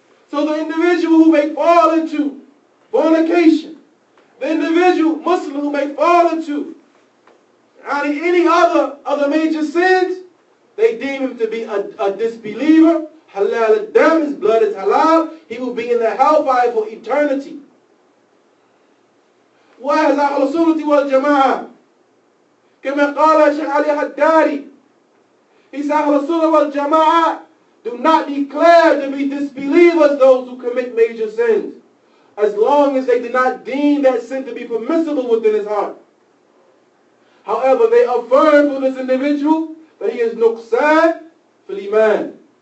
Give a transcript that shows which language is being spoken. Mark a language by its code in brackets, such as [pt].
[en] So the individual who may fall into fornication, the individual Muslim who may fall into any other major sins, they deem him to be a disbeliever. Halal al-dam, his blood is halal. He will be in the hellfire for eternity. [ar] وَهَذَا أَهْلُ السُّنَّةِ وَالْجَمَاعَةِ كما قال Shaykh Ali Haddari. [en] He said, أَهْلُ السُّنَّةِ وَالْجَمَاعَةِ do not declare to be disbelievers those who commit major sins, as long as they do not deem that sin to be permissible within his heart. However, they affirm for this individual that he is nuqsan fil iman.